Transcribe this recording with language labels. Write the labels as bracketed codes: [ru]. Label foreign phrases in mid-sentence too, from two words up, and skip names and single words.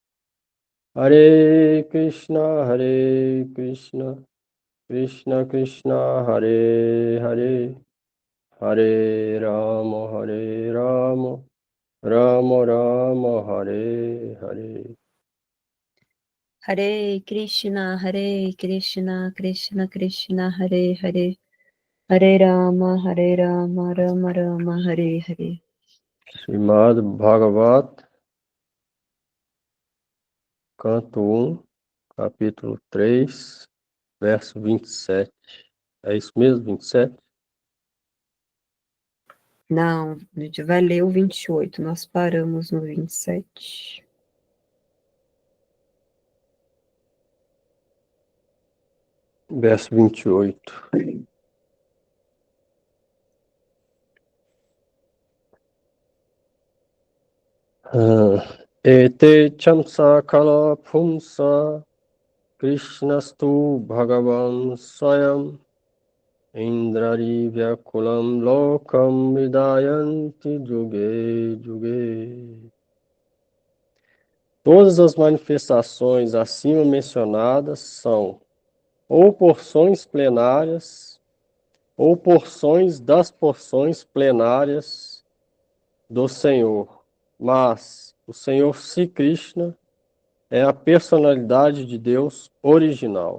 [sa] Hare Krishna, Krishna Krishna, Hare Hare, Hare Rama, Rama Rama, Hare Hare. Hare Krishna, Krishna Krishna, Hare Hare, Hare Rama, Rama Rama, Hare Hare. [pt] Srimad Bhagavat, canto 1, capítulo 3, verso 27. É isso mesmo, 27? Não, a gente vai ler o 28, nós paramos no 27. Verso 28. [sa] एते चांश कला पुंसः कृष्णस्तु भगवान् स्वयम् इन्द्रारि व्याकुलं लोकं मृडयन्ति युगे युगे. [pt] Todas as manifestações acima mencionadas são ou porções plenárias ou porções das porções plenárias do Senhor, mas o Senhor Sri Krishna é a personalidade de Deus original.